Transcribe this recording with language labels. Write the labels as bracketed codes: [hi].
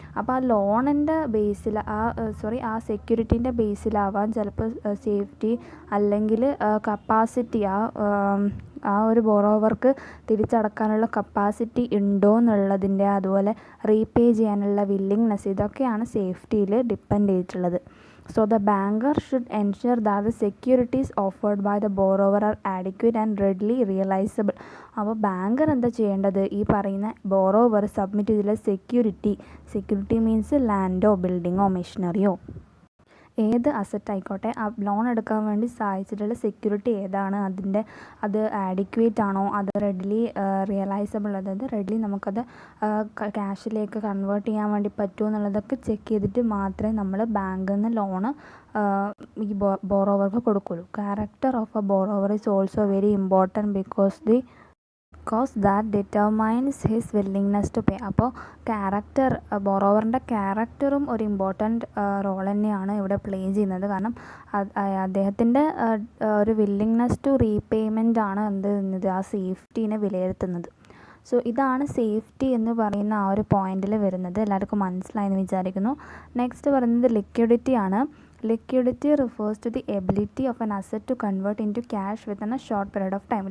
[ml] അപ്പോൾ ആ ലോണിൻ്റെ ബേസിൽ ആ സെക്യൂരിറ്റീൻ്റെ ബേസിലാവാൻ ചിലപ്പോൾ സേഫ്റ്റി അല്ലെങ്കിൽ കപ്പാസിറ്റി, ആ ഒരു ബോറോവർക്ക് തിരിച്ചടക്കാനുള്ള കപ്പാസിറ്റി ഉണ്ടോ എന്നുള്ളതിൻ്റെ, അതുപോലെ റീപേ ചെയ്യാനുള്ള വില്ലിങ്നെസ്, ഇതൊക്കെയാണ് സേഫ്റ്റിയിൽ ഡിപ്പെൻഡ് ചെയ്തിട്ടുള്ളത്. [en] So the banker should ensure that the securities offered by the borrower are adequate and readily realizable. [ml] അപ്പോൾ ബാങ്കർ എന്താ ചെയ്യേണ്ടത്, ഈ പറയുന്ന ബോറോവർ സബ്മിറ്റ് ചെയ്തിട്ടുള്ള സെക്യൂരിറ്റി മീൻസ് ലാൻഡോ ബിൽഡിങ്ങോ മെഷീനറിയോ ഏത് അസറ്റ് ആയിക്കോട്ടെ, ആ ലോൺ എടുക്കാൻ വേണ്ടി സഹായിച്ചിട്ടുള്ള സെക്യൂരിറ്റി ഏതാണ്, അത് ആഡിക്വേറ്റ് ആണോ, അത് റെഡിലി റിയലൈസബിൾ, അതായത് റെഡിലി നമുക്കത് ക്യാഷിലേക്ക് കൺവേർട്ട് ചെയ്യാൻ വേണ്ടി പറ്റുമോ എന്നുള്ളതൊക്കെ ചെക്ക് ചെയ്തിട്ട് മാത്രമേ നമ്മൾ ബാങ്കിൽ നിന്ന് ലോണ് ഈ ബോറോവർക്ക് കൊടുക്കുള്ളൂ. [en] Character of a borrower is also very important because that determines his willingness to pay. [ml] അപ്പോൾ ബോറോവറിൻ്റെ ക്യാരക്ടറും ഒരു ഇമ്പോർട്ടൻറ്റ് റോൾ തന്നെയാണ് ഇവിടെ പ്ലേ ചെയ്യുന്നത്. കാരണം അദ്ദേഹത്തിൻ്റെ ഒരു വില്ലിങ്നെസ് ടു റീപേയ്മെൻ്റ് ആണ് ആ സേഫ്റ്റീനെ വിലയിരുത്തുന്നത്. സോ ഇതാണ് സേഫ്റ്റി എന്ന് പറയുന്ന ആ ഒരു പോയിന്റിൽ വരുന്നത്. എല്ലാവർക്കും മനസ്സിലായെന്ന് വിചാരിക്കുന്നു. നെക്സ്റ്റ് പറയുന്നത് ലിക്വിഡിറ്റി ആണ്. [en] Liquidity refers to the ability of an asset to convert into cash within a short period of time.